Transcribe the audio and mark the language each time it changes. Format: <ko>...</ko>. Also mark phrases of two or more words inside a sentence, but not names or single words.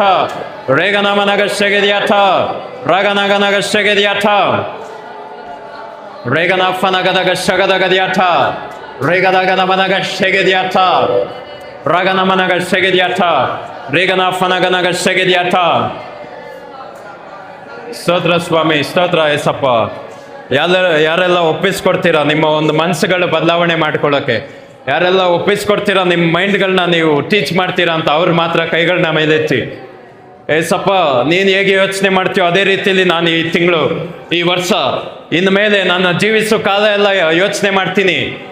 <kn>ರೇಗನ ಮನಗ ಶೆಗೆದ್ಯಾಟ. ರಗನಗನಗ ಶೆಗೆದ್ಯಾಟ. ರೇಗನ ಫನಗದಗ ಶಗದಗದ್ಯಾಟ. ರೇಗದಗನ ಮನಗ ಶೆಗೆದ್ಯಾಟ. ರಗನ ಮನಗ ಶೆಗೆದ್ಯಾಟ. ರೇಗನ ಫನಗನಗ ಶೆಗೆದ್ಯಾಟ. ಸ್ತೋತ್ರ ಸ್ವಾಮಿ, ಸ್ತೋತ್ರ ಏಸಪ್ಪ. ಯಾರೆಲ್ಲ ಒಪ್ಪಿಸ್ಕೊಡ್ತೀರಾ ನಿಮ್ಮ ಒಂದು ಮನಸ್ಸುಗಳು ಬದಲಾವಣೆ ಮಾಡ್ಕೊಳ್ಳೋಕೆ, ಯಾರೆಲ್ಲ ಒಪ್ಪಿಸ್ಕೊಡ್ತೀರಾ ನಿಮ್ಮ ಮೈಂಡ್ಗಳನ್ನ ನೀವು ಟೀಚ್ ಮಾಡ್ತೀರಾ ಅಂತ ಅವ್ರು ಮಾತ್ರ ಕೈಗಳನ್ನ ಮೇಲೆತ್ತಿ. ಏಸಪ್ಪ, ನೀನು ಹೇಗೆ ಯೋಚನೆ ಮಾಡ್ತೀಯೋ ಅದೇ ರೀತಿಯಲ್ಲಿ ನಾನು ಈ ತಿಂಗಳು, ಈ ವರ್ಷ, ಇನ್ನು ಮೇಲೆ ನನ್ನ ಜೀವಿಸೋ ಕಾಲ ಎಲ್ಲ ಯೋಚನೆ ಮಾಡ್ತೀನಿ.</kn>